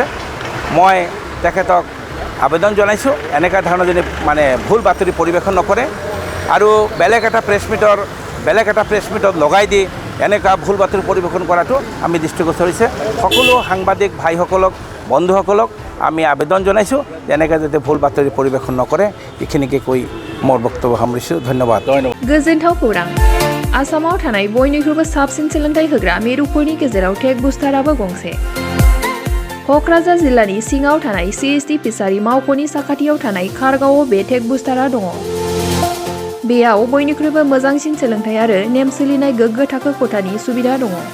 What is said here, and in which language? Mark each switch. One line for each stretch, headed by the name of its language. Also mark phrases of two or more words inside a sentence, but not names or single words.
Assamese: মই তেখেতক আবেদন জনাইছোঁ এনেকুৱা ধৰণৰ যদি ভুল বাতৰি পৰিৱেশন নকৰে আৰু বেলেগ এটা প্ৰেছ মিটত লগাই দি এনেকুৱা ভুল বাতৰি পৰিৱেশন কৰাটো আমি দৃষ্টিগোচৰ হৈছে। সকলো সাংবাদিক ভাইসকলক বন্ধুসকলক আমি আবেদন জনাইছোঁ যে এনেকৈ যাতে ভুল বাতৰি পৰিৱেশন নকৰে। এইখিনিকে কৈ মোৰ বক্তব্য সামৰিছোঁ। ধন্যবাদ।
Bodo: गोजोनथाव खौरां। आसामाव थानाय बयनिख्रुइबो साबसिन सोलोंथाइ होग्रा मिरुफोरनि गेजेराव टेक बुस्टाराबो गंसे। क'क्राझार जिल्लानि सिङाव थानाय CST फिसारि मावख'नि साखाथियाव थानाय खारगावआव बे टेक बुस्टारा दङ। बेयाव बयनिख्रुइबो मोजांसिन सोलोंथाइ आरो नेम सोलिनाय गोग्गो थाखो खथानि सुबिदा दङ।